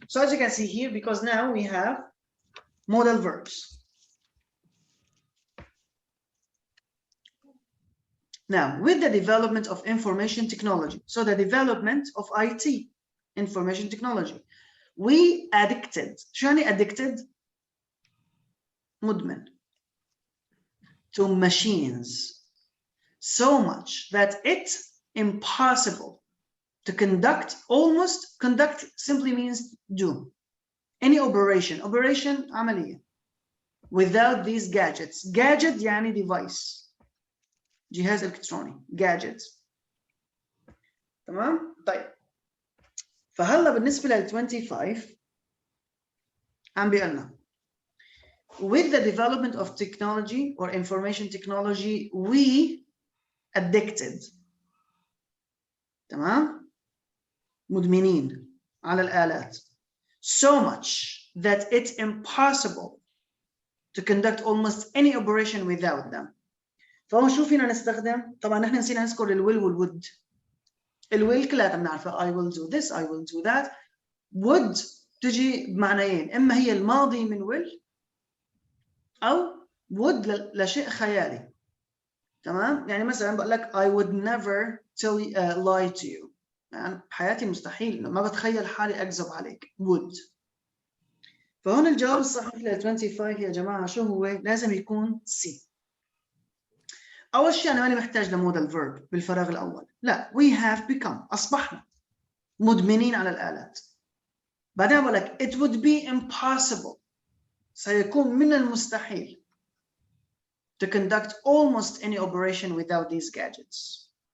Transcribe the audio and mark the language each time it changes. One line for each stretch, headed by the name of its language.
English: So as you can see here, because now we have modal verbs. Now, with the development of information technology, so the development of IT, information technology, we addicted.
Arabic: شو يعني addicted؟ مدمن.
English: To machines so much that it's impossible to conduct simply means do any operation. Operation
Arabic: عملية.
English: Without these gadgets. Gadget
Arabic: يعني
English: device.
Arabic: جهاز إلكتروني. Gadget. تمام؟ طيب. فهلا بالنسبة لل 25 عم بيقلنا
English: with the development of technology or information technology we addicted. تمام؟
Arabic: مدمنين على الآلات
English: so much that it's impossible to conduct almost any operation without them.
Arabic: فهو شو فينا نستخدم؟ طبعا نحن نسينا نذكر الويل والwould. الويل كلها بنعرفها
English: I will do this I will do that.
Arabic: would تجي بمعنيين، إما هي الماضي من will أو would لشيء خيالي. تمام؟ يعني مثلا بقول لك
English: I would never lie to you.
Arabic: يعني بحياتي مستحيل، ما بتخيل حالي أكذب عليك.
English: would.
Arabic: فهون الجواب الصحيح لل 25 يا جماعة شو هو؟ لازم يكون C. أول شيء أنا ماني محتاج لمودال فيرب بالفراغ الأول. لا
English: we have become
Arabic: أصبحنا مدمنين على الآلات. بعدين بقول لك
English: it would be impossible
Arabic: سيكون من المستحيل
English: to conduct almost any operation without these gadgets.